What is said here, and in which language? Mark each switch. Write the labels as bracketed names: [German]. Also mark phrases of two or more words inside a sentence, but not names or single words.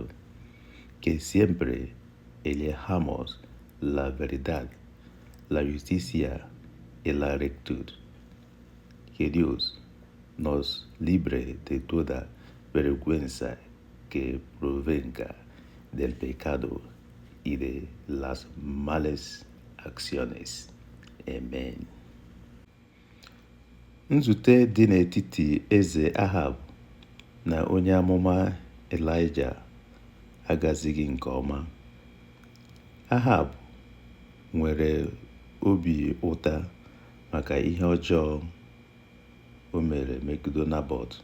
[Spanish] Que siempre elijamos la verdad, la justicia y la rectitud. Que Dios nos libre de toda vergüenza que provenga del pecado y de las malas acciones. Amen. [Igbo] Nzute dị n'etiti eze Ahab na onye amụma Elijah agazighị nke ọma. Ahab nwere obi ụta maka ihe ọjọọ o mere megide Naboth.